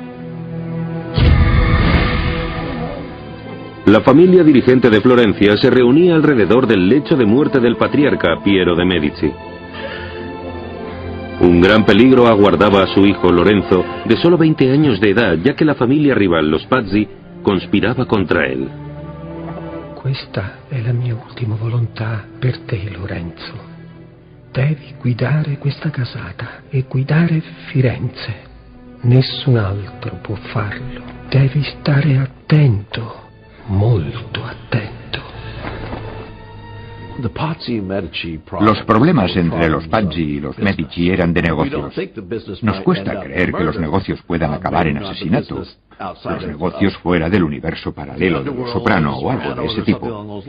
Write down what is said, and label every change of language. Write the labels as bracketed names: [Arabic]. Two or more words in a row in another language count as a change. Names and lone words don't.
[Spanish] La familia dirigente de Florencia se reunía alrededor del lecho de muerte del patriarca Piero de Medici. Un gran peligro aguardaba a su hijo Lorenzo, de solo 20 años de edad, ya que la familia rival, los Pazzi, conspiraba contra él. [Italian] Questa è la mia ultima volontà per te, Lorenzo. Devi guidare questa casata e guidare Firenze. Nessun altro può farlo. Devi stare attento, molto attento. [Spanish] Los problemas entre los Pazzi y los Medici eran de negocios. Nos cuesta creer que los negocios puedan acabar en asesinato. Los negocios fuera del universo paralelo de Los Soprano o algo de ese tipo.